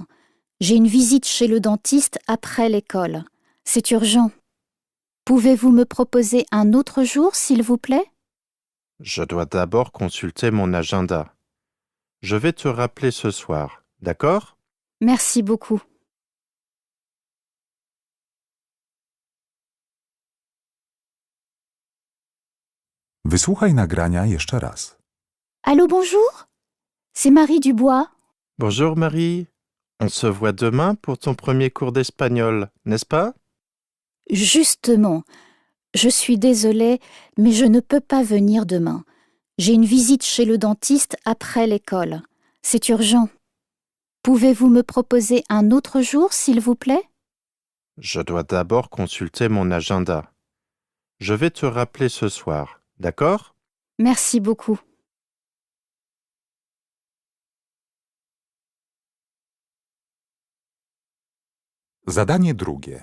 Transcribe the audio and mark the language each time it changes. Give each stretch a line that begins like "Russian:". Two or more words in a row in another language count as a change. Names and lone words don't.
French: J'ai une visite chez le dentiste après l'école. C'est urgent. Pouvez-vous me proposer un autre jour, s'il vous plaît? Je dois d'abord consulter mon agenda. Je vais te rappeler ce soir, d'accord? Merci beaucoup.
Polish: Wysłuchaj nagrania jeszcze raz.
French: Allô, bonjour? C'est Marie Dubois. Bonjour Marie. On se voit demain pour ton premier cours d'espagnol, n'est-ce pas? Justement, je suis désolée, mais je ne peux pas venir demain. J'ai une visite chez le dentiste après l'école. C'est urgent. Pouvez-vous me proposer un autre jour, s'il vous plaît? Je dois d'abord consulter mon agenda. Je vais te rappeler ce soir, d'accord? Merci beaucoup.
Polish: Zadanie drugie.